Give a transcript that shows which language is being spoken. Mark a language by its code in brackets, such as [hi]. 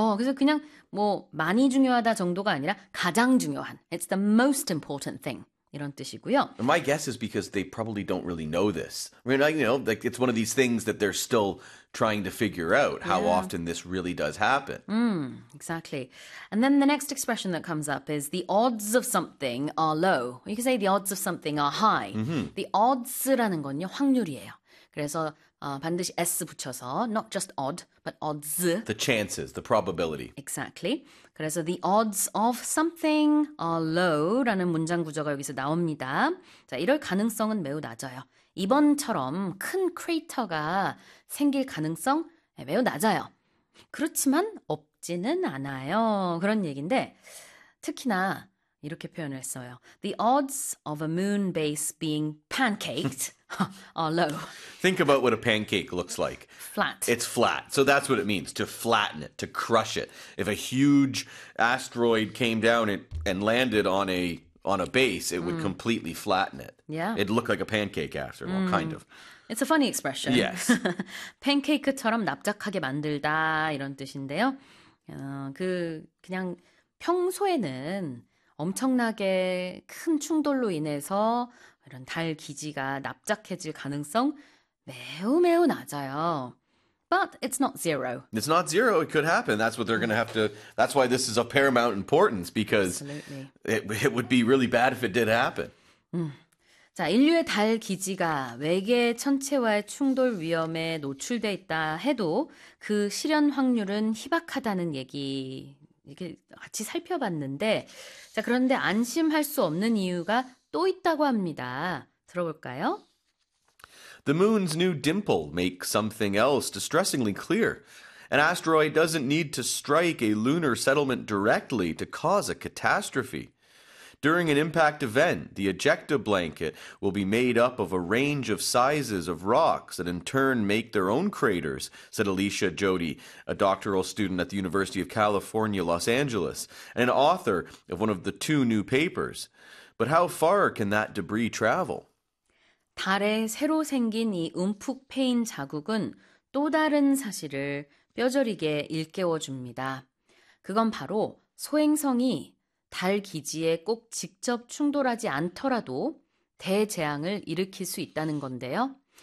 [ko] 그래서 그냥 뭐 많이 중요하다 정도가 아니라 가장 중요한. [en] It's the most important thing. [ko] 이런 뜻이고요. [en] And my guess is because they probably don't really know this. I mean, like it's one of these things that they're still trying to figure out how often this really does happen. Exactly. And then the next expression that comes up is the odds of something are low. You can say the odds of something are high. [ko] The odds라는 건요, 확률이에요. 그래서 반드시 S 붙여서 [en] not just odd, but odds. The chances, the probability. Exactly. [ko] 그래서 [en] the odds of something are low [ko] 라는 문장 구조가 여기서 나옵니다. 자, 이럴 가능성은 매우 낮아요. 이번처럼 큰 크레이터가 생길 가능성 매우 낮아요. 그렇지만 없지는 않아요. 그런 얘기인데 특히나 이렇게 표현을 했어요. [en] The odds of a moon base being pancaked are low. Think about what a pancake looks like. Flat. It's flat. So that's what it means, to flatten it, to crush it. If a huge asteroid came down and landed on a base, it would completely flatten it. It'd look like a pancake after a while, kind of. It's a funny expression. Yes. [ko] Pancake처럼 납작하게 만들다 이런 뜻인데요. 그냥 평소에는 엄청나게 큰 충돌로 인해서 이런 달 기지가 납작해질 가능성 매우 매우 낮아요. [en] But it's not zero. It's not zero. It could happen. That's what they're going to have to. That's why this is of paramount importance because Absolutely. it would be really bad if it did happen. [ko] 자, 인류의 달 기지가 외계 천체와의 충돌 위험에 노출돼 있다 해도 그 실현 확률은 희박하다는 얘기 이렇게 같이 살펴봤는데, 자, 그런데 안심할 수 없는 이유가 또 있다고 합니다. 들어볼까요? [en] The moon's new dimple makes something else distressingly clear. An asteroid doesn't need to strike a lunar settlement directly to cause a catastrophe. During an impact event, the ejecta blanket will be made up of a range of sizes of rocks that in turn make their own craters, said Alicia Jody, a doctoral student at the University of California, Los Angeles, and an author of one of the two new papers. But how far can that debris travel? [ko] 달에 새로 생긴 이 움푹 패인 자국은 또 다른 사실을 뼈저리게 일깨워 줍니다. 그건 바로 소행성이 달 기지에 꼭 직접 충돌하지 않더라도 대재앙을 일으킬 수 있다는 건데요.